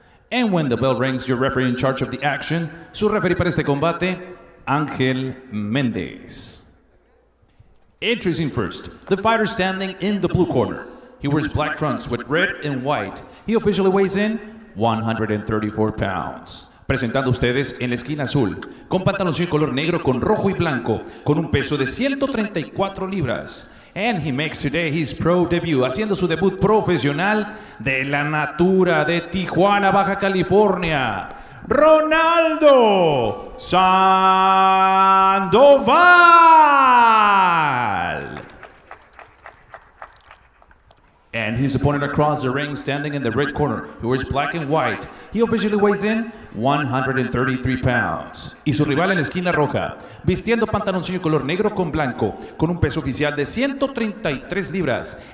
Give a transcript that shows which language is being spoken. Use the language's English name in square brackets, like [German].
[English] And when the bell rings, your referee in charge of the action, [Spanish] su referee para este combate, [English] Ángel Méndez. Introducing first, the fighter standing in the blue corner. He wears black trunks with red and white. He officially weighs in 134 pounds. [Spanish] Presentando ustedes en la esquina azul, con pantaloncillo color negro con rojo y blanco, con un peso de 134 libras. [English] And he makes today his pro debut, [Spanish] haciendo su debut profesional de la Natura de Tijuana, Baja California. [English] Ronaldo Sandoval. And his opponent across the ring, standing in the red corner, he wears black and white. He officially weighs in 133 pounds. [Spanish] Y su rival en la esquina roja, vistiendo pantaloncillo color negro con blanco, con un peso oficial de 133 libras.